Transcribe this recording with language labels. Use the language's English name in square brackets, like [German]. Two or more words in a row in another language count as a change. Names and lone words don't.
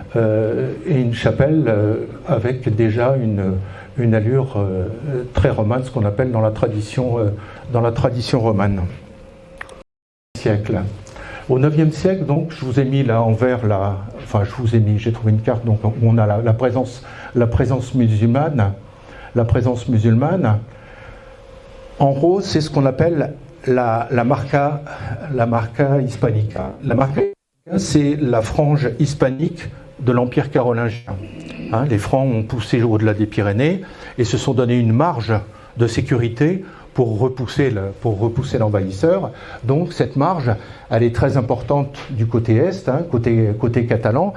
[French] Avec déjà une allure très romane, ce qu'on appelle dans la tradition romane. Au IXe siècle, donc, je vous ai mis là en vert, j'ai trouvé une carte donc, où on a la présence musulmane. La présence musulmane. En rose, c'est ce qu'on appelle la marca hispanica. La marca, c'est la frange hispanique de l'Empire carolingien. Les Francs ont poussé au-delà des Pyrénées et se sont donné une marge de sécurité pour repousser l'envahisseur. Donc cette marge, elle est très importante du côté est, côté catalan.